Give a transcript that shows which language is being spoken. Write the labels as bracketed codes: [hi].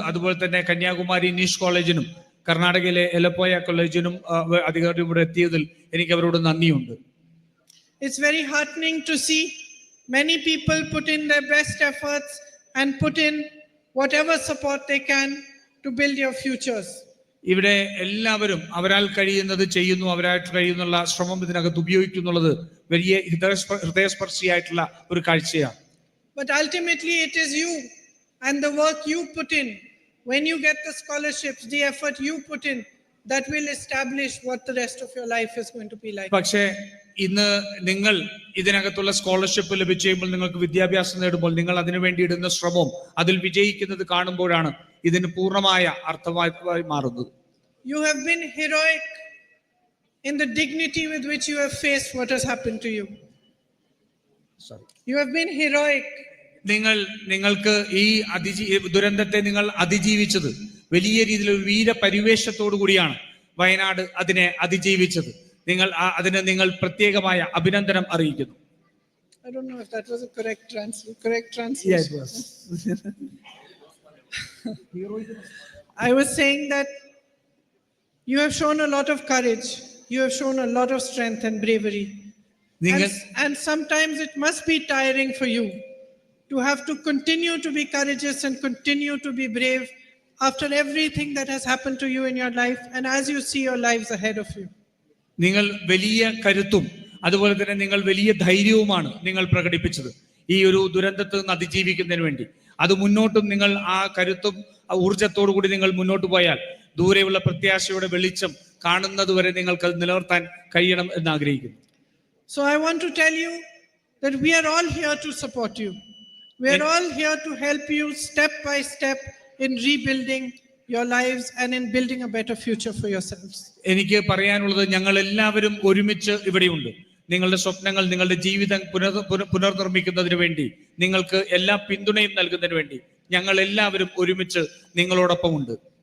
[ml] അതുപോലെ തന്നെ കന്യാകുമാരി നിഷ് കോളേജിനും കർണാടകയിലെ യെലപ്പോയ കോളേജിനും അധികാരിയും ഇവിടെ എത്തിയതിൽ എനിക്ക് അവരോട് നന്ദിയുണ്ട്. [en] It's very heartening to see Many people put in their best efforts and put in whatever support they can to build your futures. [ml] ഇവിടെ എല്ലാവരും അവരാൽ കഴിയുന്നത് ചെയ്യുന്നു, അവരായിട്ട് കഴിയുന്നുള്ള ശ്രമം ഇതിനകത്ത് ഉപയോഗിക്കുന്നുള്ളത് വലിയ ഹൃദയസ്പർശിയായിട്ടുള്ള ഒരു കാഴ്ചയാണ്. [en] But ultimately it is you and the work you put in, when you get the scholarships, the effort you put in, that will establish what the rest of your life is going to be like. [ml] പക്ഷേ ഇന്ന് നിങ്ങൾ ഇതിനകത്തുള്ള scholarship ലഭിച്ചു കഴിയുമ്പോൾ, നിങ്ങൾക്ക് വിദ്യാഭ്യാസം നേടുമ്പോൾ, നിങ്ങൾ അതിനുവേണ്ടി ഇടുന്ന ശ്രമവും അതിൽ വിജയിക്കുന്നത് കാണുമ്പോഴാണ് ഇതിന് പൂർണ്ണമായ അർത്ഥമായി മാറുന്നത്. [en] You have been heroic in the dignity with which you have faced what has happened to you. You have been heroic. [ml] നിങ്ങൾക്ക് ഈ ദുരന്തത്തെ നിങ്ങൾ അതിജീവിച്ചത് വലിയ രീതിയിൽ ഒരു വീരപരിവേഷത്തോടു കൂടിയാണ് വയനാട് അതിനെ അതിജീവിച്ചത്. നിങ്ങൾ പ്രത്യേകമായ അഭിനന്ദനം അറിയിക്കുന്നു. [en] I don't know if that was a correct translation. Yeah, it was. I was saying that you have shown a lot of courage. You have shown a lot of strength and bravery. And sometimes it must be tiring for you to have to continue to be courageous and continue to be brave after everything that has happened to you in your life and as you see your lives ahead of you. [ml] നിങ്ങൾ വലിയ കരുത്തും അതുപോലെ തന്നെ നിങ്ങൾ വലിയ ധൈര്യവുമാണ് നിങ്ങൾ പ്രകടിപ്പിച്ചത് ഈ ഒരു ദുരന്തത്തിൽ നിന്ന് അതിജീവിക്കുന്നതിന് വേണ്ടി. അത് മുന്നോട്ടും നിങ്ങൾ ആ കരുത്തും ഊർജത്തോടു കൂടി നിങ്ങൾ മുന്നോട്ട് പോയാൽ ദൂരെയുള്ള പ്രത്യാശയുടെ വെളിച്ചം കാണുന്നത് വരെ നിങ്ങൾക്ക് അത് നിലനിർത്താൻ കഴിയണം എന്ന് ആഗ്രഹിക്കുന്നു. [en] So I want to tell you that we are all here to support you. We are all here to help you step by step in rebuilding your lives and in building a better future for yourselves. [ml] എനിക്ക് പറയാനുള്ളത്, ഞങ്ങൾ എല്ലാവരും ഒരുമിച്ച് ഇവിടെയുണ്ട്. നിങ്ങളുടെ സ്വപ്നങ്ങൾ, നിങ്ങളുടെ ജീവിതം പുനർനിർമ്മിക്കുന്നതിന് വേണ്ടി, നിങ്ങൾക്ക് എല്ലാ പിന്തുണയും നൽകുന്നതിന് വേണ്ടി ഞങ്ങൾ എല്ലാവരും ഒരുമിച്ച് നിങ്ങളോടൊപ്പമുണ്ട്.